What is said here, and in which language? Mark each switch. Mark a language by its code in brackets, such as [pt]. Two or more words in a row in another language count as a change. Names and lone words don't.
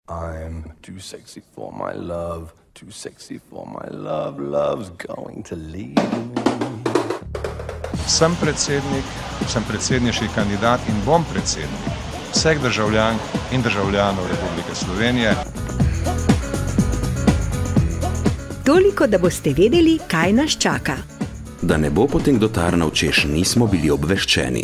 [en] I'm too sexy for my love, too sexy for my love, love's going to leave me. [sl] Sem predsednik, sem predsedniški kandidat in bom predsednik vseh državljank in državljanov Republike Slovenije. Toliko, da boste vedeli, kaj nas čaka. Da ne bo potem kdo tarnal, češ nismo bili obveščeni.